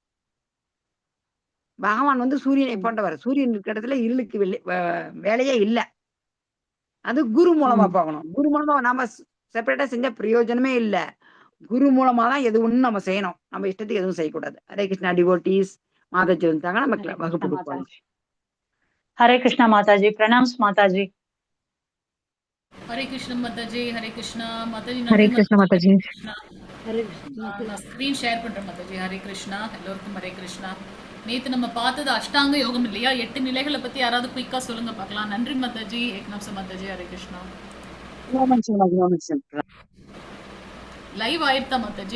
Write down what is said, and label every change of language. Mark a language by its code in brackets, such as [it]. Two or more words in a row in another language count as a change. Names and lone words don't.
[ta] பகவான் வந்து சூரியனை ம். போன்றவர். சூரியன் இருக்கிற இடத்துல இருளுக்கு வேலையே இல்ல. அது குரு மூலமா ம். பார்க்கணும். குரு மூலமா நாம செப்பரேட்டா செஞ்சா பிரயோஜனமே இல்ல. குரு மூலமா தான் எது ஒண்ணும் நம்ம செய்யணும். நம்ம இஷ்டத்துக்கு எதுவும் செய்யக்கூடாது. ஹரே கிருஷ்ணா டிவோட்டீஸ் மாதாஜி வந்துட்டாங்க. நம்ம [hi] हरे कृष्णा [ta] வகுப்புக்கு [hi] माता [ta] போலாம். [hi] जी। हरे कृष्णा माता जी, प्रणाम्स माता जी। हरे कृष्ण माता जी, हरे कृष्णा माता जी, हरे नंदी कृष्णा माता माता जी, जी। हरे कृष्णा। [ta] ஹரே கிருஷ்ணா. நான் [en] screen share [ta] பண்றேன் மாதா ஜி. ஹரே கிருஷ்ணா, எல்லோருக்கும் ஹரே கிருஷ்ணா. நேத்து நம்ம பார்த்தது அஷ்டாங்க யோகம் இல்லையா? 8 நிலைகளை பத்தி யாராவது குயிக்கா சொல்லுங்க பார்க்கலாம். நன்றி மாதாஜி, ஏக்நாத் மாதாஜி, ஹரே கிருஷ்ணா. ஒரு நிமிஷம். லைவ் ஆயிடுதா மாதாஜி?